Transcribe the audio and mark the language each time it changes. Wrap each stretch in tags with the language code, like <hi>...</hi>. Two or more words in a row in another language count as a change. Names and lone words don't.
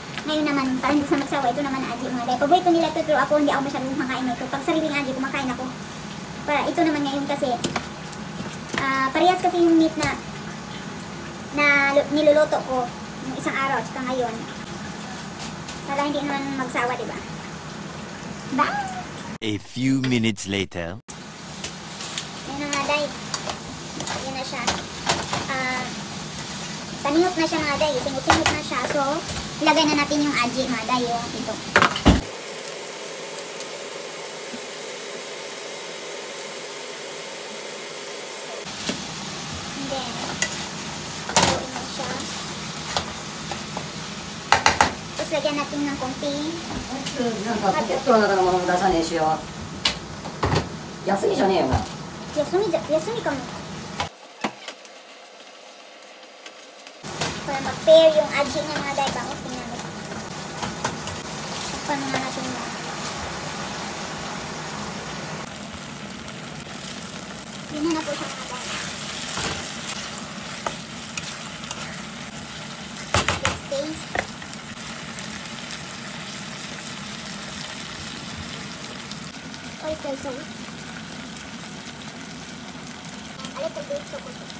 <tl>Ngayon naman, parang hindi sa magsawa, ito naman aji mga day. Paborito nila ito, pero ako hindi ako masyadong makain ito. Pag sariling aji, kumakain ako. Para ito naman ngayon kasi, parehas kasi yung meat na niluluto ko nung isang araw, tsaka ngayon. Para hindi naman magsawa, diba? Bye!</tl> <en>A few minutes later.</en> <tl>Yan na nga, day. Yan na siya. Taningot na siya mga day. Tingot-tingot na siya. So, ilagay na natin yung aji mga day. Yung ito.</tl> <en>And then,</en> <tl>haluin na siya. Tapos, lagyan natin ng konting</tl> <ja>なんかポケットの中のものも出さねえしよ休みじゃねえよな休みかも。</ja> <tl>Para mag-pair yung aji niya mga day. Bako, tingnan mo. Takpan nga natin mo. Yun na po siya mga day.</tl> <en>Let's taste. Oyster sauce. A little bit chocolate.</en>